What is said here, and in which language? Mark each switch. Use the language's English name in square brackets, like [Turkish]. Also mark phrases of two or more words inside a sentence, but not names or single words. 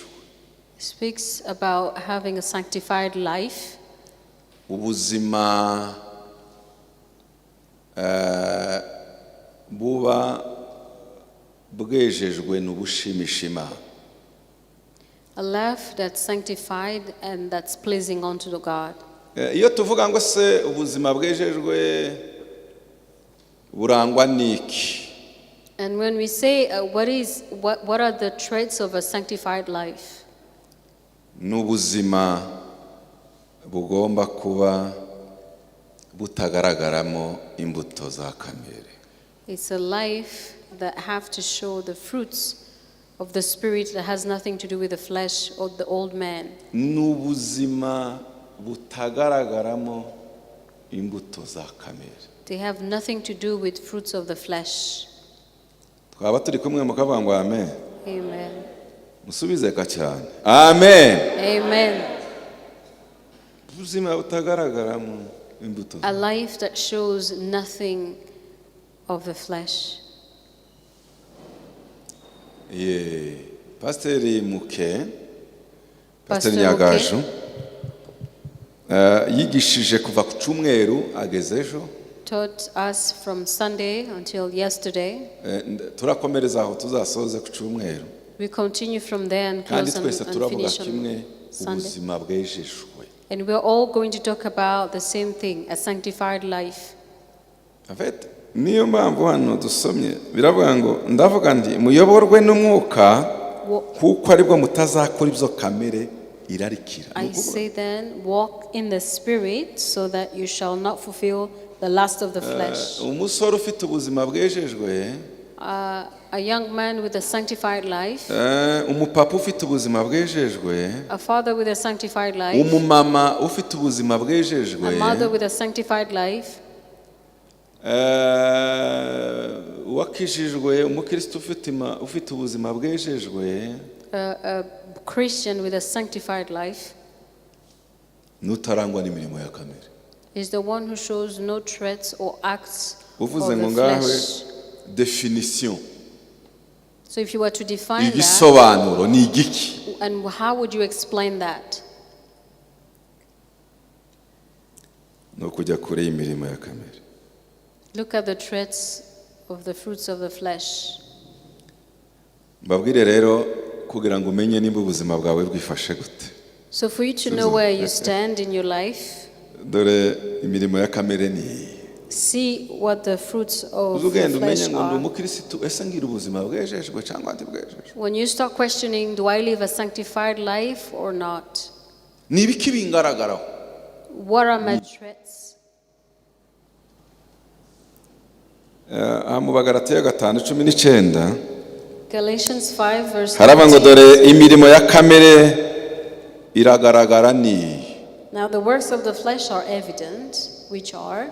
[English] speaks about having a sanctified life. [Kinyarwanda] Ubuzima buba bwejejwe n'ubushimisha Imana. [English] A life that's sanctified and that's pleasing unto the God. [Kinyarwanda] Iyo tuvuga ngo se ubuzima bwejejwe burangwa n'iki? [English] And when we say what are the traits of a sanctified life? [Kinyarwanda] N'ubuzima bugomba kuba butagaragaramo imbuto za kamere. [English] It's a life that have to show the fruits of the Spirit that has nothing to do with the flesh or the old man. [Kinyarwanda] N'ubuzima butagaragaramo imbuto za kamere. [English] They have nothing to do with fruits of the flesh. [Kinyarwanda] twaba turi kumwe mukavuga ngo amen. Amen. Musubize ka cyane. Amen. Amen. Ubuzima butagaragaramo imbuto. [English] A life that shows nothing of the flesh. [Kinyarwanda] Pasiteri Muke, Pastor Pasiteri Nyagaju, yigishije kuva ku cyumweru ageze ejo. [English] Taught us from Sunday until yesterday. [Kinyarwanda] Turakomereza aho tuzasoze ku cyumweru. [English] We continue from there and [Kinyarwanda] Kandi close twese and turavuga finish kimwe [English] on Sunday. [Kinyarwanda] ubuzima bwejejwe. [English] And we're all going to talk about the same thing, a sanctified life. [French] En fait, [Kinyarwanda] niyo mpamvu hano dusomye biravuga ngo ndavuga ndi muyoborwe n'umwuka kuko aribwo mutazakora ibyo kamere irarikira. [English] I say then, walk in the Spirit so that you shall not fulfill the lust of the flesh. [Kinyarwanda] Umusore ufite ubuzima bwejejwe, [English] A young man with a sanctified life, [Kinyarwanda] umupapa ufite ubuzima bwejejwe, [English] a father with a sanctified life, [Kinyarwanda] umumama ufite ubuzima bwejejwe, [English] a mother with a sanctified life, [Kinyarwanda] wakijijwe, umukristo ufite ubuzima bwejejwe, [English] a Christian with a sanctified life [Kinyarwanda] n'utarangwa n'imirimo ya kamere. [English] is the one who shows no threats or acts of [Kinyarwanda] Uvuze ngo the ngawe flesh. [English] definition, So if you were to define that, [Kinyarwanda] igisobanuro ni igiki? [English] and how would you explain that? [Kinyarwanda] Ni ukujya kure y'imirimo ya kamere. [English] Look at the threats of the fruits of the flesh. [Kinyarwanda] Mbabwire rero kugira ngo umenye nimba ubuzima bwawe bwifashe gute. [English] So for you to know where you stand in your life, [Kinyarwanda] Dore imirimo ya kamere ni [English] see what the fruits of the [Kinyarwanda] uzugenda umenye flesh ngo ndi are. umukristo ese ngira ubuzima bwejejwe cyangwa ntibwejejwe. [English] When you start questioning, do I live a sanctified life or not? [Kinyarwanda] Ni ibiki bingaragaraho? [English] What are my threats? [Kinyarwanda] Mu Bagalatiya 5:19 [English] Galatians 5 verse [Kinyarwanda] haraba ngo 19. dore imirimo ya kamere iragaragara ni [English] Now the works of the flesh are evident, which are